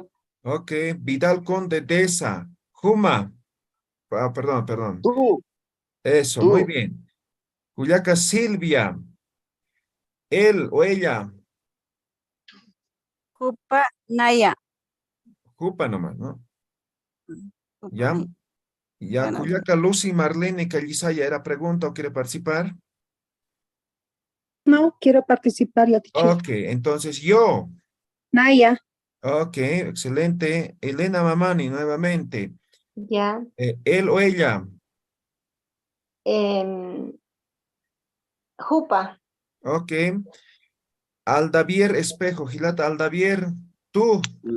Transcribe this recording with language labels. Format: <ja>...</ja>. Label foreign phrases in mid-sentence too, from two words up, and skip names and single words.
<es>ok, Vidal Conde Deza, Juma, perdón, perdón, Tú, eso, muy tú, bien. Cuyaca, Silvia, él o ella,</es> <ay>Jupa, Naya.</ay> <es>Jupa nomás, ¿no? Jupa, ¿Ya? Naya. Ya, Bueno, Cuyaca, Lucy, Marlene, Callisaya, ¿era pregunta o quiere participar? No, quiero participar, Yatichiri. Ok, entonces yo, Naya, ok, excelente. Elena Mamani, nuevamente. Ya. Él o ella, Jupa. ok. Aldavier Espejo, Gilata Aldavier, tú,</es>